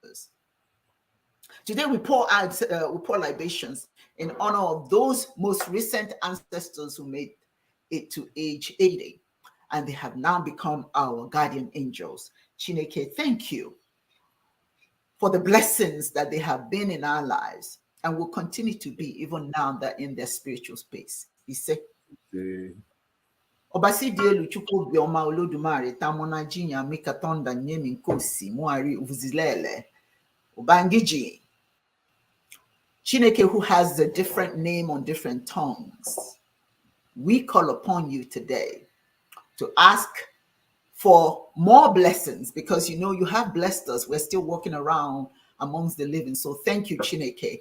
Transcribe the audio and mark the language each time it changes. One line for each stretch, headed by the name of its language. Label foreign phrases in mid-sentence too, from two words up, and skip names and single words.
English: Today we pour libations in honor of those most recent ancestors who made it to age 80, and they have now become our guardian angels. ChinEke, thank you for the blessings that they have been in our lives and will continue to be even now that in their spiritual space. He said, Obasi dielu chukwu bioma olodumare tamona jinya mikatonda nyemi nkosi muari uvuzilele ubangiji. ChinEke, who has a different name on different tongues, we call upon you today to ask for more blessings, because you know you have blessed us. We're still walking around amongst the living. So thank you, ChinEke.